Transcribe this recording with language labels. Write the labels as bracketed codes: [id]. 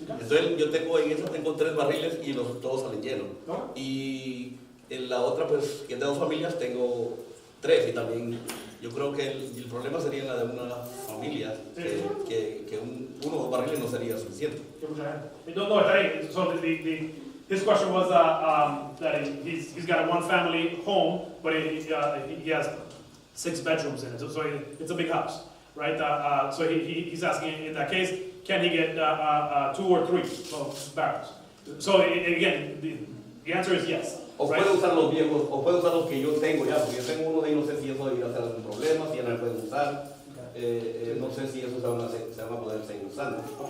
[es] Entonces yo tengo 3 barriles y todos salen llenos. Y en la otra, pues, que es de 2 familias, tengo 3. Y también yo creo que el problema sería en la de una familia, que uno o 2 barriles no sería suficiente. No, está bien. [en] So his question was that he's got a 1-family home, but he has 6 bedrooms in it, so it's a big house, right? So he's asking, in that case, can he get 2 or 3 barrels? So again, the answer is yes. [es] O [en] right? [es] puede usar los viejos, o puede usar los que yo tengo ya, porque yo tengo uno de ellos, no sé si eso irá a ser algún problema, si ya no me pueden usar. No sé si eso se van a poder seguir usando.